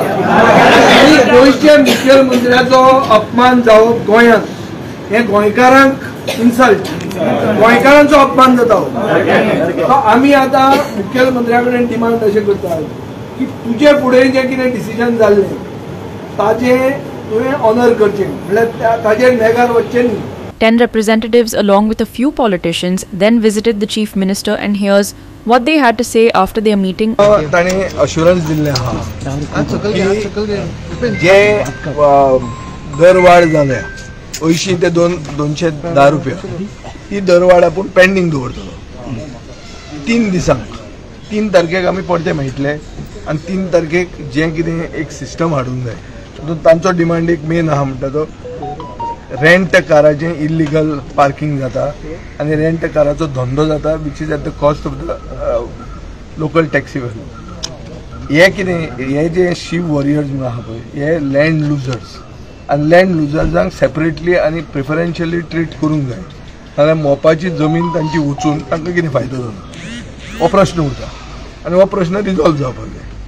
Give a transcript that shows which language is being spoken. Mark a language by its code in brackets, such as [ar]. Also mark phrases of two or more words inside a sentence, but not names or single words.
[kok] आनी गोंयचे मुखेलमंत्र्याचो अपमान जावप गोंयांत हे गोंयकारांक इन्सल्ट, गोंयकारांचो अपमान जाता. आमी आतां मुखेलमंत्र्या कडेन डिमांड अशें करतात की तुजे फुडें जें कितें डिसिजन जाल्लें ताजें तुवें ऑनर करचें, म्हणल्यार ताजेर नेगार वचचें न्ही. [en] 10 representatives along with a few politicians then visited the chief minister, and here's what they had to say after their meeting. [kok] ताणी अश्युरन्स दिल्ले आहा जे दरवाड जाल्या 80 ते 210 रुपया ही दरवाड आपूण पेंडिंग दवरतलो 3 दिसांक 3 तारखेक आमी परते मेळटले आनी 3 तारखेक जे कितें एक सिस्टम हाडूंक जाय तातूंत तांचो डिमांड एक मेन आहा म्हणटा तो रेंट काराचें इल्लीगल पार्किंग जाता आनी रेंट काराचो धंदो जाता [en] which is at the cost of the local taxi value [kok] हे कितें हे जे शिव वॉरियर्स म्हणून आहा पळय हे [en] land losers [kok] आनी लँड लुजर्सांक सेपरेटली आनी प्रिफरन्शियली ट्रीट करूंक जाय नाजाल्यार मोपाची जमीन तांची वचून तांकां कितें फायदो जाता हो प्रश्न उरता आनी हो प्रश्न रिजॉल्व जावपाक जाय.